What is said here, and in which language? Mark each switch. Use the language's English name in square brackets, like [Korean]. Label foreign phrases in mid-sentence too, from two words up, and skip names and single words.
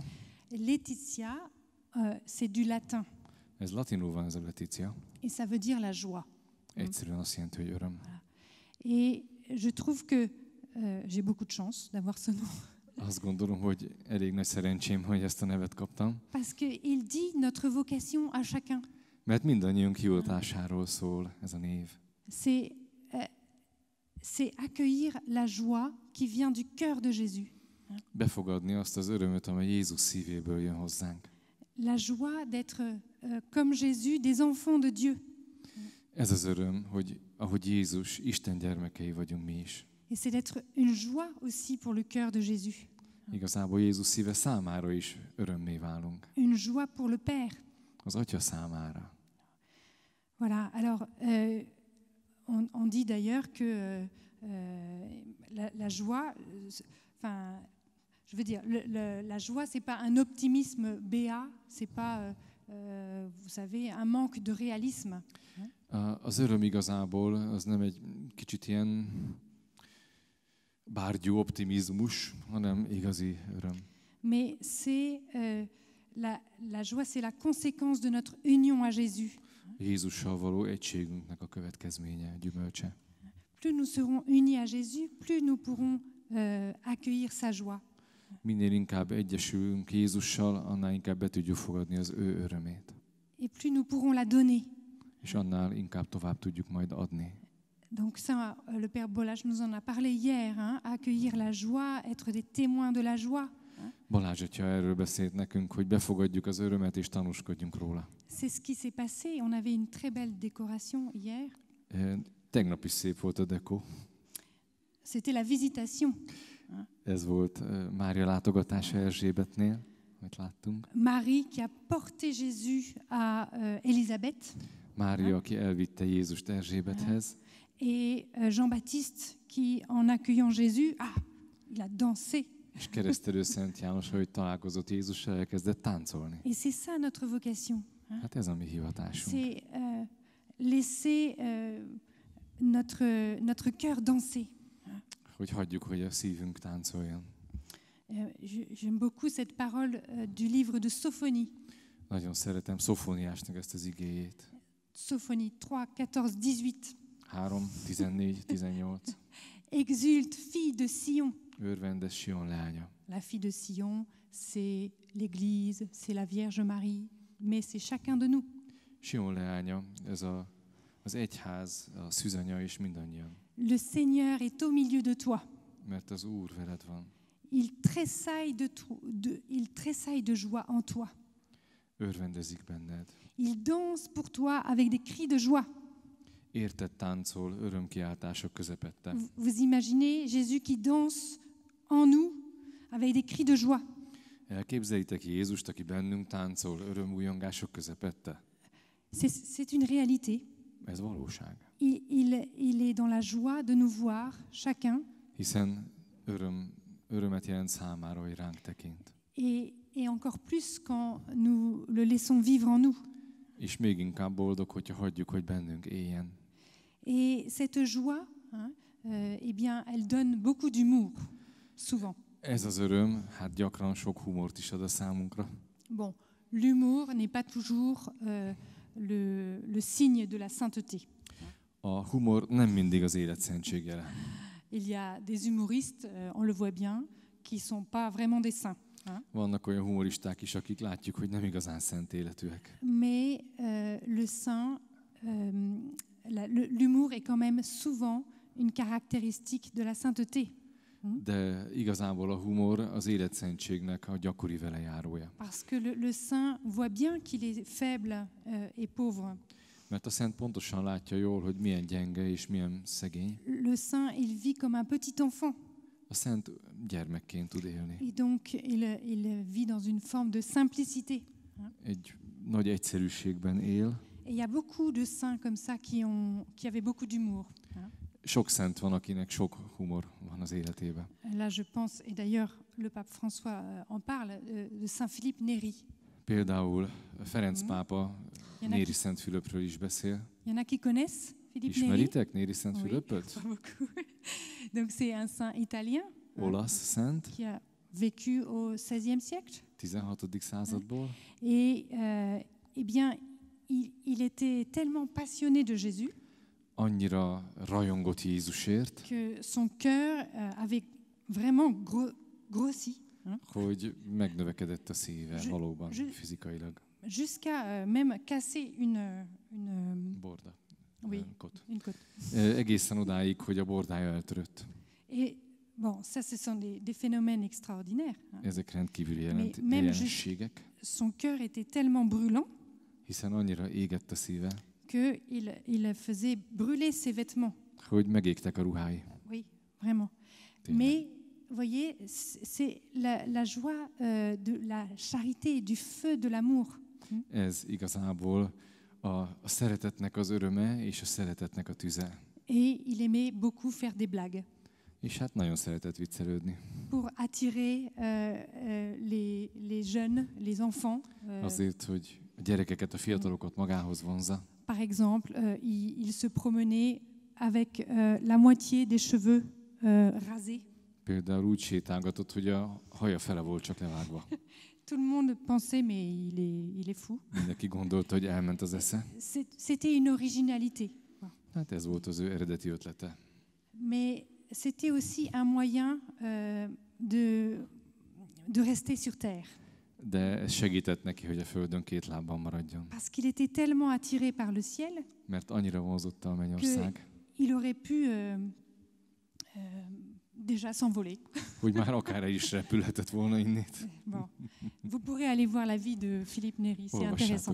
[French] Laetitia, c'est du latin. [Hungarian] Ez latinul van, ez a Letícia. [French] Et ça veut dire la joie. [Hungarian] Egyszerűen azt jelenti, hogy öröm. [French] Et je trouve que j'ai beaucoup de chance d'avoir ce nom. [Hungarian] Azt gondolom, hogy elég nagy szerencsém, hogy ezt a nevet kaptam. [French] Parce qu'il dit notre vocation à chacun. [Hungarian] Mert mindannyiunk hivatásáról szól ez a név. [French] C'est accueillir la joie qui vient du cœur de Jésus. [Hungarian] Befogadni azt az örömöt, amely Jézus szívéből jön hozzánk. [French] La joie d'être comme Jésus, des enfants de Dieu. [Hungarian] Ez az öröm, hogy ahogy Jézus, Isten gyermekei vagyunk mi is. [French] Et c'est d'être une joie aussi pour le cœur de Jésus. [Hungarian] Igazából Jézus szíve számára is örömmé válunk. [French] Une joie pour le Père. [Hungarian] Az Atya számára. [French] Voilà, alors on dit d'ailleurs que la joie, enfin, je veux dire, la joie, c'est pas un optimisme béat, c'est pas, vous savez, un manque de réalisme. [Hungarian] Az öröm igazából az nem egy kicsit ilyen bárgyú optimizmus, hanem igazi öröm. [French] Mais c'est la joie, c'est la conséquence de notre union à Jésus. [Hungarian] Jézussal való egységünknek a következménye, gyümölcse. [French] Plus nous serons unis à Jésus, plus nous pourrons accueillir sa joie. [Hungarian] Minél inkább egyesülünk Jézussal, annál inkább be tudjuk fogadni az ő örömét. [French] Et plus nous pourrons la donner. [Hungarian] És annál inkább tovább tudjuk majd adni. [French] Donc ça, le Père Bolage nous en a parlé hier, hein, accueillir la joie, être des témoins de la joie. [Hungarian] Balázs atya erről beszélt nekünk, hogy befogadjuk az örömet és tanúskodjunk róla. [French] C'est ce qui s'est passé. On avait une très belle décoration hier. [Hungarian] Tegnap is szép volt a dekó. [French] C'était la visitation. [Hungarian] Ez volt Mária látogatása Erzsébetnél, amit láttunk. [French] Marie qui a porté Jésus à Élisabeth. [Hungarian] Mária, aki elvitte Jézust Erzsébethez. [French] Et Jean-Baptiste qui, en accueillant Jésus, il a dansé. [Hungarian] És keresztelő Szent János, hogy találkozott Jézussal, elkezdett táncolni. [French] Et c'est ça notre vocation. [Hungarian] Hát ez a mi hivatásunk. [French] C'est laisser notre cœur danser. [Hungarian] Hogy hagyjuk, hogy a szívünk táncoljon. [French] J'aime beaucoup cette parole du livre de Sophonie. [Hungarian] Nagyon szeretem Szofóniásnak ezt az igéjét. [French] Sophonie 3:14-18. [Hungarian] 3, 14, 18. [French] Exulte, fille de Sion. [Hungarian] Örvendes Sion lánya. [French] La fille de Sion, c'est l'Église, c'est la Vierge Marie, mais c'est chacun de nous. [Hungarian] Sion leánya, ez az egyház, a szűzanya és mindannyian. [French] Le Seigneur est au milieu de toi. [Hungarian] Mert az Úr veled van. [French] Il tressaille de joie en toi. [Hungarian] Örvendezik benned. [French] Il danse pour toi avec des cris de joie. [Hungarian] Érted táncol örömkiáltások közepette. [French] Vous imaginez Jésus qui danse en nous avec des cris de joie. [Hungarian] Elképzelitek Jézust, aki bennünk táncol örömújongások közepette? [French] C'est une réalité. [Hungarian] Ez valóság. [French] Il est dans la joie de nous voir, chacun. [Hungarian] Hiszen örömet jelent számára, hogy ránk tekint. [French] Et encore plus quand nous le laissons vivre en nous. [Hungarian] És még inkább boldog, hogyha hagyjuk, hogy bennünk éljen. [French] Et cette joie, eh bien, elle donne beaucoup d'humour, souvent. [Hungarian] Ez az öröm, hát gyakran sok humort is ad a számunkra. [French] Bon, l'humour n'est pas toujours le signe de la sainteté. [Hungarian] A humor nem mindig az élet szentséggel. [French] Il y a des humoristes, on le voit bien, qui sont pas vraiment des saints. [Hungarian] Vannak olyan humoristák is, akik látjuk, hogy nem igazán szent életűek. [French] Mais le saint, l'humour est quand même souvent une caractéristique de la sainteté. [Hungarian] de igazából a humor az életszentségnek a gyakori velejárója. [French] Parce que le saint voit bien qu'il est faible et pauvre. [Hungarian] Mert a szent pontosan látja jól, hogy milyen gyenge és milyen szegény. [French] Le saint, il vit comme un petit enfant. [Hungarian] A szent gyermekként tud élni. [French] Et donc, il vit dans une forme de simplicité. [Hungarian] Egy nagy egyszerűségben él. [French] Et il y a beaucoup de saints comme ça qui avaient beaucoup d'humour. [Hungarian] Sok szent van, akinek sok humor van az életében. [French] Là, je pense, et d'ailleurs, le pape François en parle, de Saint Philippe Néri. [Hungarian] Például Ferenc pápa Néri Szent Fülöpről is beszél. [French] Il y en a qui connaissent Philippe Néri? [Hungarian] Ismeritek Néri Szent [French] Oui, [Hungarian] Fülöpöt? [French] pas beaucoup. Donc, c'est un saint italien [Hungarian] Olasz szent, [French] qui a vécu au XVIe siècle. [Hungarian] 16. századból. [French] Et eh bien, il était tellement passionné de Jésus [Hungarian] Annyira rajongott Jézusért, [French] que son cœur avait vraiment grossi, [Hungarian] hogy megnövekedett a szíve valóban fizikailag. [French] Jusqu'à même casser une [Hungarian] Borda. [French] Oui, Kot. une côte. [Hungarian] Egészen odáig, hogy a bordája eltörött. [French] Et bon, ça, ce sont des phénomènes extraordinaires. [Hungarian] Ezek rendkívüli [French] Même [Hungarian] jelenségek, [French] son cœur était tellement brûlant [Hungarian] hiszen annyira égett a szíve, [French] qu'il faisait brûler ses vêtements. [Hungarian] hogy megégtek a ruhái. [French] Oui, vraiment. [Hungarian] Tényleg. [French] Mais, vous voyez, c'est la joie de la charité et du feu de l'amour. [Hungarian] Ez igazából a szeretetnek az öröme és a szeretetnek a tüze. [French] Et il aimait beaucoup faire des blagues [Hungarian] És hát nagyon szeretett viccelődni. [French] pour attirer les jeunes, les enfants. [Hungarian] Azért, hogy a gyerekeket, a fiatalokat magához vonzza. [French] Par exemple, il se promenait avec la moitié des cheveux rasés. [Hungarian] Például úgy sétálgatott, hogy a haja fele volt csak levágva. [French] Tout le monde pensait, mais il est fou. [Hungarian] Mindenki gondolta, hogy elment az esze. [French] C'était une originalité. [Hungarian] Hát ez volt az ő eredeti ötlete. [French] Mais c'était aussi un moyen de rester sur terre. [Hungarian] De ez segített neki, hogy a földön két lábban maradjon. [French] Parce qu'il était tellement attiré par le ciel [Hungarian] Mert annyira vonzotta a mennyország, [French] qu'il aurait pu déjà s'envoler. [Hungarian] hogy már akár el is repülhetett volna innét. [French] Bon. Vous pourrez aller voir la vie de Philippe Néri, c'est intéressant.